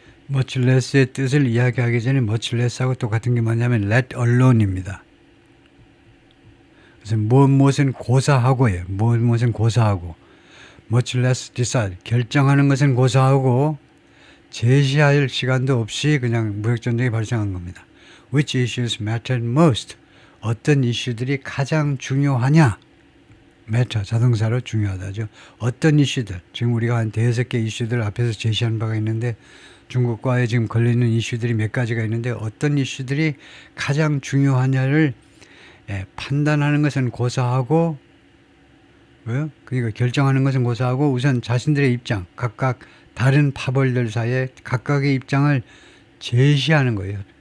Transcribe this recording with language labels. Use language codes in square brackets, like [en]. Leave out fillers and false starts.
[en] much less [ko] 의 뜻을 이야기하기 전에 much less 하고 똑같은 게 뭐냐면 [en] let alone [ko] 입니다. 그래서 무엇은 고사하고예요. 무엇은 고사하고 [en] much less decide, [ko] 결정하는 것은 고사하고 제시할 시간도 없이 그냥 무역전쟁이 발생한 겁니다. [en] Which issues mattered most? [ko] 어떤 이슈들이 가장 중요하냐? matter, 자동사로 중요하다죠. 어떤 이슈들, 지금 우리가 한 5개 이슈들 앞에서 제시한 바가 있는데 중국과에 지금 걸리는 이슈들이 몇 가지가 있는데 어떤 이슈들이 가장 중요하냐를 판단하는 것은 고사하고, 그러니까 결정하는 것은 고사하고 우선 자신들의 입장, 각각 다른 파벌들 사이에 각각의 입장을 제시하는 거예요.